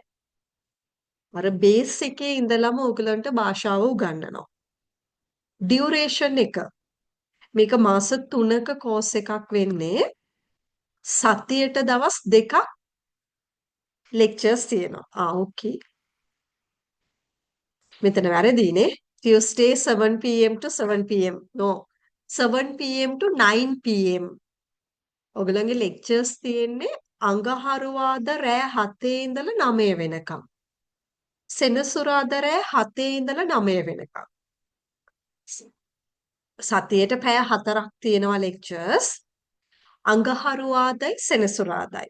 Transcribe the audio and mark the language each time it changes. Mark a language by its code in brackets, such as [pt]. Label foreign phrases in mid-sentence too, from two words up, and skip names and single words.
[si] අර බේස් එකේ ඉඳලම ඔයගලන්ට භාෂාව උගන්වනවා. ඩියුරේෂන් එක. මේක මාස 3ක කෝස් එකක් වෙන්නේ. සතියට දවස් 2ක් ලෙක්චර්ස් තියෙනවා. ඕකේ. මෙතන වැරදිනේ. [en] Tuesday 7 pm to 7 pm. No. 7 pm to 9 pm. [si] ඔයගලගේ ලෙක්චර්ස් තියෙන්නේ අඟහරුවාදා රෑ 7 ඉඳලා 9 වෙනකම්. සෙනසුරාදා රෑ 7 ඉඳලා 9 වෙනකම්. සතියේට පැය 4ක් තියෙනවා ලෙක්චර්ස්. අඟහරුවාදයි සෙනසුරාදායි.